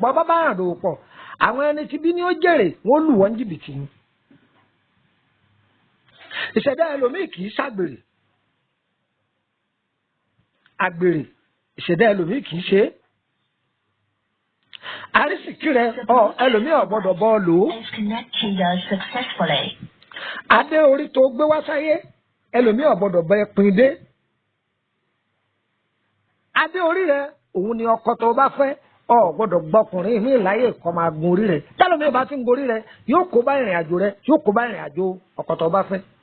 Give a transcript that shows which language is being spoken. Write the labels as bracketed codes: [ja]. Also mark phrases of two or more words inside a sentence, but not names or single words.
[yo] Bọ́ bá báyàn dòwò pọ̀, àwọn ẹni tí bí ní ó jèrè, wọ́n lù wọ́n jìbìtì ni. Ìṣẹ̀dá ẹlòmíì kì í ṣàgbèrè. Àgbèrè, ìṣẹ̀dá ẹlòmíì kì í ṣe é. Àrísìkí rẹ, ọ, ẹlòmíì ò gbọ́dọ̀ bọ́ ọ lò ó. [en] Is connected successfully. [yo] Adé orí tó gbé wá sáyé, ẹlòmíì ò gbọ́dọ̀ bọ́ ẹ pin dé. Adé orí rẹ, òun ni ọkọ tó bá fẹ́, ọ gbọ́dọ̀ gbọ́kùnrin mi láyè kó máa gun orí rẹ. Tẹ́lòmíì bá ti ń gorí rẹ, yóò kó bá ìrìn àjò rẹ, yóò kó bá ìrìn àjò ọkọ tó bá fẹ́.